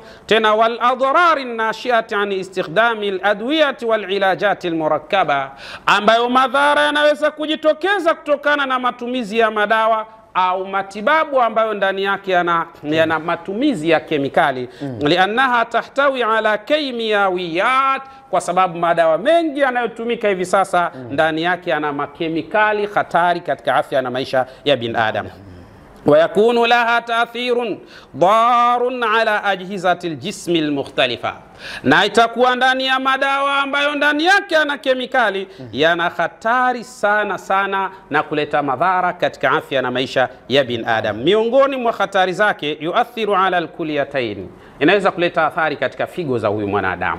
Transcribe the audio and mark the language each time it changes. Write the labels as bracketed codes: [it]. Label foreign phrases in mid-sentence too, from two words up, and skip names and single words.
[sw] Tena [ar] والأضرار الناشئة عن استخدام الأدوية والعلاجات المركبة, [sw] ambayo madhara yanaweza kujitokeza kutokana na matumizi ya madawa au matibabu ambayo ndani yake yana matumizi ya kemikali. [ar] لأنها تحتوي على كيميائيات, [sw] kwa sababu madawa mengi yanayotumika hivi sasa ndani yake yana makemikali hatari katika afya na maisha ya binadamu. [ar] ويكون لها تأثير ضار على أجهزة الجسم المختلفة. [sw] Na itakuwa ndani ya madawa ambayo ndani yake yana kemikali yana hatari sana sana na kuleta madhara katika afya na maisha ya binadamu. Miongoni mwa hatari zake, [ar] يؤثر على الكليتين, [sw] inaweza kuleta athari katika figo za huyu mwanadamu.